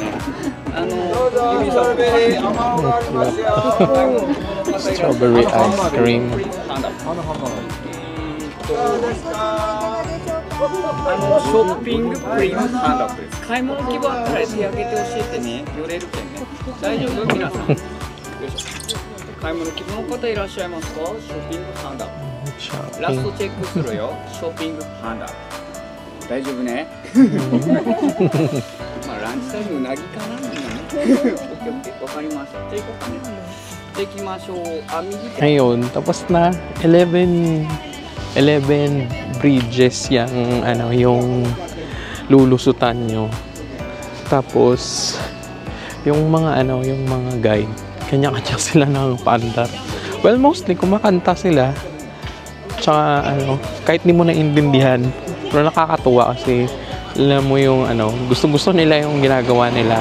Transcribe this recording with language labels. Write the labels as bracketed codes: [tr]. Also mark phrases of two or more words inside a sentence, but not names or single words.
[en] Strawberry ice cream. [ja] ショッピングプリンハンドアップです。買い物希望あったら手挙げて教えてね。寄れるけんね。大丈夫皆さん。よいしょ。買い物希望の方いらっしゃいますか？ [en] shopping hand up. [ja] ラストチェックするよ。 [en] Shopping hand up. [ja] 大丈夫ね。まあランチタイムうなぎかな。 [en] okay okay. [ja] わかりました。じゃあ行こうかね。できましょう。あ、右手。 [tl] Ngayon, tapos na 11 bridges yung ano yung lulusutan nyo. Tapos yung mga guide, kanya-kanya sila ng paandar. [en] Well, mostly [tl] kumakanta sila. Tsaka kahit di mo naintindihan, pero nakakatuwa kasi alam mo yung gusto-gusto nila yung ginagawa nila.